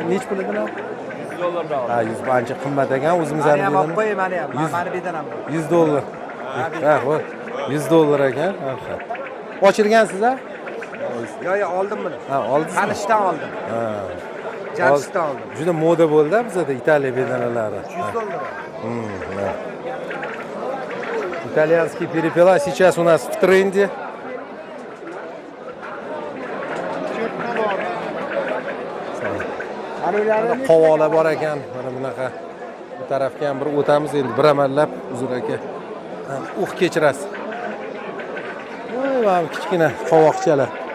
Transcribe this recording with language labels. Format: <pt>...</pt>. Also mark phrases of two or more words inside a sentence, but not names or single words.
<uz>Nech pul edi? $100. Ha, 100 ancha qimmat ekan. O'zimizning bedana. Mana ham, mani bedanam. $100. Ha, xo'p. $100 ekan. Ochirgansiz a? Yo'q, oldim buni. Ha, oldingiz. Qanishdan oldim. Ha. Jamshiddan oldim. Juda moda bo'ldi bizda Italiya bedanalari. $100.</uz> <ru>Итальянский перепела сейчас у нас в тренде.</ru> <uz>Qovola bor ekan. Mana bunaqa. Bu tarafga ham bir o'tamiz endi bir amallab Uzur aka. Kechirasiz. Voy, mana kichkina qovoqchalar.</uz>